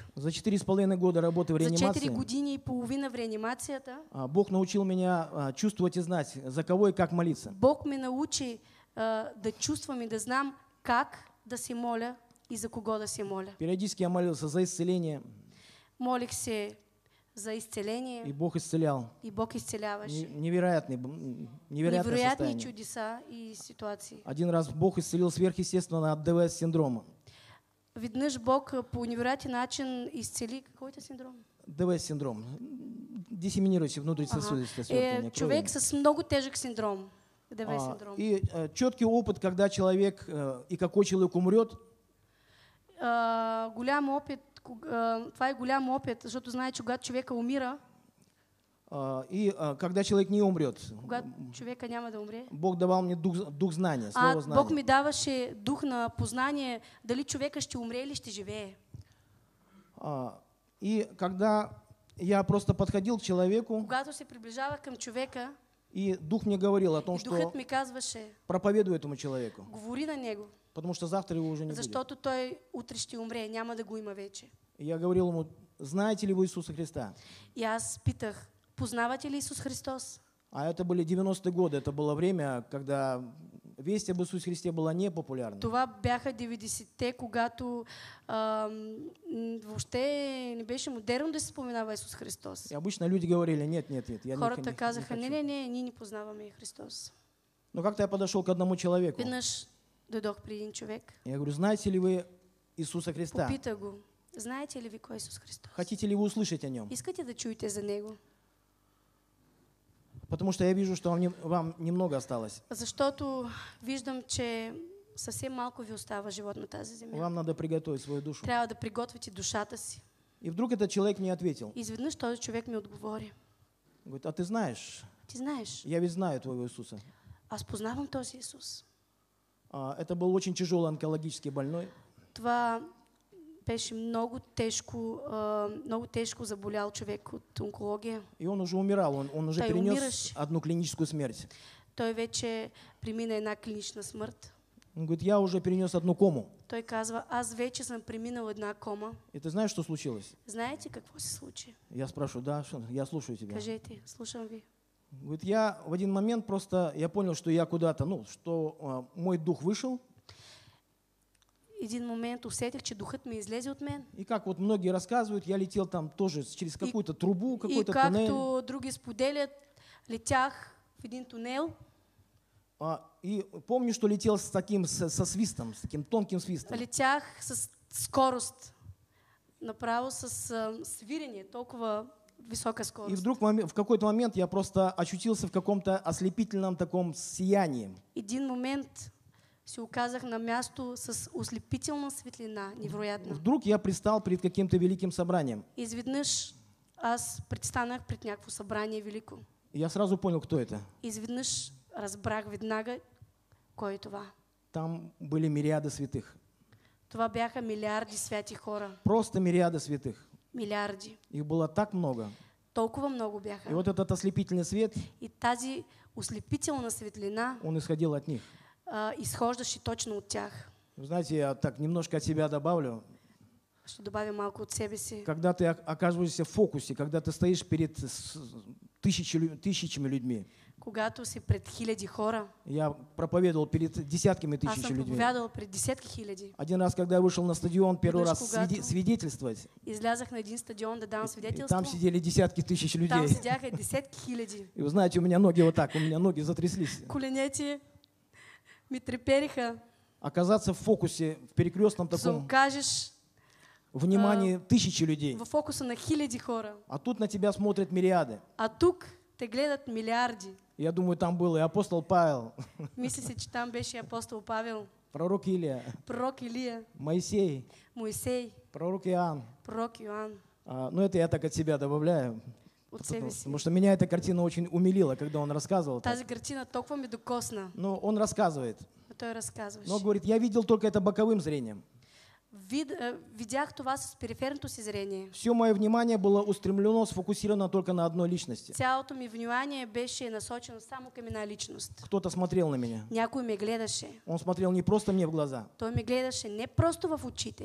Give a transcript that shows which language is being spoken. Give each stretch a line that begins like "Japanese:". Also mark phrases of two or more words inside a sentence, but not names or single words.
Russian: За 4,5 года работы в реанимации.
Bulgarian: За 4 години и половина в реанимацията.
Russian: Бог научил меня чувствовать и знать, за кого и как молиться.
Bulgarian: Бог ме научи да чувствам и да знам как да се моля и за кого да се моля.
Russian: Периодически я молился за исцеление,
Bulgarian: Молих се за исцеление
Russian: и Бог исцелял.
Bulgarian: и Бог исцеляваше.
Russian: Невероятное
Bulgarian: Невероятни
Russian: состояние.
Bulgarian: чудеса и ситуации.
Russian: Один раз Бог исцелил сверхъестественно от ДВС-синдрома.
Bulgarian: Веднъж Бог по невероятен начин изцели
Russian: какой-то синдром. ДВС-синдром. Диссеминирующий внутрисосудистое свертывание
Bulgarian: Човек
Russian: крови.
Bulgarian: с много тежък синдром. ДВ синдром.
Russian: И четкий опыт, когда человек, и какой человек умрет,
Bulgarian: Голям опит, това е голям опит, защото знае, че когато човека умира,
Russian: и когда человек не умрет.
Bulgarian: когато човека няма да умре,
Russian: Бог давал мне дух знания, слово знания.
Bulgarian: Бог ми даваше дух на познание, дали човека ще умре или ще живее.
Russian: И когда я просто подходил к человеку,
Bulgarian: Когато се приближавах към човека,
Russian: и дух мне говорил о том,
Bulgarian: и духът
Russian: что
Bulgarian: ми казваше,
Russian: проповедуй этому человеку,
Bulgarian: говори на него,
Russian: потому что завтра его уже не будет.
Bulgarian: защото той утре ще умре, няма да го има вече.
Russian: И я говорил ему: знаете ли вы Иисуса Христа?
Bulgarian: И аз питах, познавате ли Исус Христос?
Russian: А это были 90-е годы, это было время, когда весть об Иисусе Христе была непопулярна.
Bulgarian: Това бяха 90-те, когато въобще не беше модерно да се споменава Исус Христос.
Russian: И обычно люди говорили: нет, я
Bulgarian: Хората
Russian: не
Bulgarian: казаха,
Russian: хочу.
Bulgarian: не, ние не познаваме Христос.
Russian: Но как-то я подошел к одному человеку.
Bulgarian: Веднъж дойдох при един човек,
Russian: Я говорю: знаете ли вы Иисуса Христа?
Bulgarian: попитах го, знаете ли ви кой е Исус Христос?
Russian: Хотите ли вы услышать о нем?
Bulgarian: Искате да чуете за Него?
Russian: Потому что я вижу, что вам немного осталось.
Bulgarian: Защото виждам, че съвсем малко ви остава живот на тази земя.
Russian: Вам надо приготовить свою душу.
Bulgarian: Трябва да приготвите душата си.
Russian: И вдруг этот человек мне ответил.
Bulgarian: И изведнъж този човек ми отговори.
Russian: Говорит: а ты знаешь,
Bulgarian: Ти знаеш,
Russian: я ведь знаю твоего Иисуса.
Bulgarian: аз познавам този Исус.
Russian: Это был очень тяжелый онкологический больной.
Bulgarian: Това беше много тежко заболял човек от онкология.
Russian: И он уже умирал, он уже
Bulgarian: Той
Russian: перенес
Bulgarian: умираше.
Russian: одну клиническую смерть.
Bulgarian: Той вече премина една клинична смърт.
Russian: Он говорит: я уже перенес одну кому.
Bulgarian: Той казва, аз вече съм преминал една кома.
Russian: И ты знаешь, что случилось?
Bulgarian: Знаете какво се случи?
Russian: Я спрашиваю: да, я слушаю тебя.
Bulgarian: Кажете, слушам ви.
Russian: Говорит: я в один момент просто, я понял, что я куда-то, что мой дух вышел.
Bulgarian: Един момент усетих, че духът ми излезе от мен.
Russian: И как вот многие рассказывают, я летел там тоже через какую-то трубу,
Bulgarian: И
Russian: какой-то туннель.
Bulgarian: както други споделят, летях в един тунел.
Russian: И помню, что летел со свистом, с таким тонким свистом.
Bulgarian: Летях с скорост. Направо с свирене, толкова висока
Russian: И
Bulgarian: скорост.
Russian: вдруг в какой-то момент я просто очутился в каком-то ослепительном таком сиянии.
Bulgarian: Един момент се оказах на място с ослепителна светлина, невероятна.
Russian: Вдруг я предстал перед каким-то великим собранием.
Bulgarian: Изведнъж аз предстанах пред някакво събрание велико.
Russian: И я сразу понял, кто это.
Bulgarian: Изведнъж разбрах веднага кой е това.
Russian: Там были мириады святых.
Bulgarian: Това бяха милиарди святи хора.
Russian: Просто мириады святых.
Bulgarian: Милиарди.
Russian: Их было так много.
Bulgarian: Толкова много бяха.
Russian: И вот этот ослепительный свет,
Bulgarian: И тази ослепителна светлина
Russian: он исходил от них.
Bulgarian: изхождаше точно от тях.
Russian: Вы знаете, я так немножко от себя добавлю.
Bulgarian: Ще добавя малко от себе си.
Russian: Когда ты оказываешься в фокусе, когда ты стоишь перед тысячами людьми.
Bulgarian: Когато си пред хиляди хора,
Russian: Я проповедовал перед десятками
Bulgarian: аз
Russian: тысяч
Bulgarian: съм
Russian: людьми.
Bulgarian: проповядал пред десетки хиляди.
Russian: Один раз, когда я вышел на стадион первый
Bulgarian: Веднъж,
Russian: раз
Bulgarian: когато
Russian: свидетельствовать,
Bulgarian: Излязах на един стадион да дам
Russian: и
Bulgarian: свидетелство.
Russian: там сидели десятки тысяч
Bulgarian: Там
Russian: людей.
Bulgarian: седяха десетки хиляди.
Russian: И вы знаете, у меня ноги вот так, у меня ноги затряслись.
Bulgarian: Коленете ми трепериха.
Russian: Оказаться в фокусе, в перекрестном
Bulgarian: Се
Russian: таком
Bulgarian: окажеш
Russian: внимании тысячи людей.
Bulgarian: в фокуса на хиляди хора.
Russian: А тут на тебя смотрят мириады.
Bulgarian: А тук те гледат милиарди.
Russian: Я думаю, там был и апостол Павел,
Bulgarian: Мисля се, че там беше апостол Павел,
Russian: пророк Илия,
Bulgarian: пророк Илия,
Russian: Моисей,
Bulgarian: Моисей,
Russian: пророк Иоанн.
Bulgarian: пророк Йоан.
Russian: Но это я так от себя добавляю,
Bulgarian: От себе си.
Russian: потому что меня эта картина очень умилила, когда он рассказывал.
Bulgarian: Тази картина толкова ми докосна.
Russian: Но он рассказывает,
Bulgarian: А той разказваше.
Russian: но говорит: я видел только это боковым зрением.
Bulgarian: Видях това с периферното си зрение.
Russian: Все мое внимание было устремлено, сфокусировано только на одной личности.
Bulgarian: Цялото ми внимание беше насочено само към една личност.
Russian: Кто-то смотрел на меня.
Bulgarian: Някой ме гледаше.
Russian: Он смотрел не просто мне в глаза,
Bulgarian: Той ме гледаше не просто в очите.